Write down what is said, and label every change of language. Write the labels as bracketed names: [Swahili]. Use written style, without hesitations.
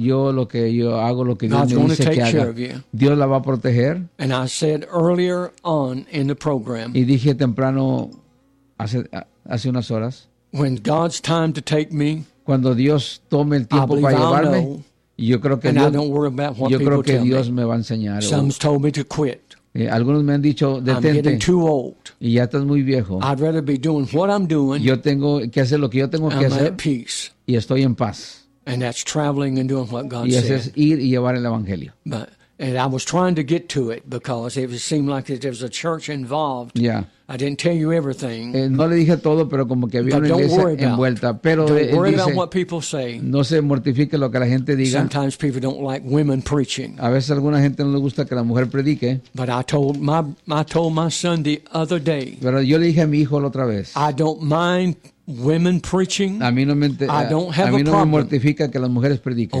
[Spanish] Yo hago lo que Dios me dice que haga. [English] God's going to take care of you. [Spanish] Dios la va a proteger. [English] And I said earlier on in the program. [Spanish] Y dije temprano hace unas horas. [English] When God's time to take me. [Spanish] Cuando Dios tome el tiempo para llevarme. Yo creo que Dios me va a enseñar. [English] Some told me to quit. [Spanish] Algunos me han dicho, detente. [English] I'm getting too old. [Spanish] Y ya estás muy viejo. [English] I'd rather be doing what I'm doing. [Spanish] Yo tengo que hacer lo que yo tengo que hacer. [English] I'm at peace. [Spanish] Y estoy en paz. [English] And that's traveling and doing what God [Spanish] y [English] said. [Spanish] Y es ir y llevar el evangelio. [English] But, and I was trying to get to it because it seemed like there was a church involved. Yeah. I didn't tell you everything. [Spanish] No le dije todo, pero como que había una iglesia envuelta. Pero [English] don't worry [Spanish] dice, [English] about what people say. [Spanish] No se mortifique lo que la gente diga. [English] Sometimes people don't like women preaching. [Spanish] A veces a alguna gente no le gusta que la mujer predique. [English] But I told my son the other day. [Spanish] Pero yo le dije a mi hijo la otra vez. [English] I don't mind women preaching. [Spanish] A mí no me mortifica que las mujeres prediquen.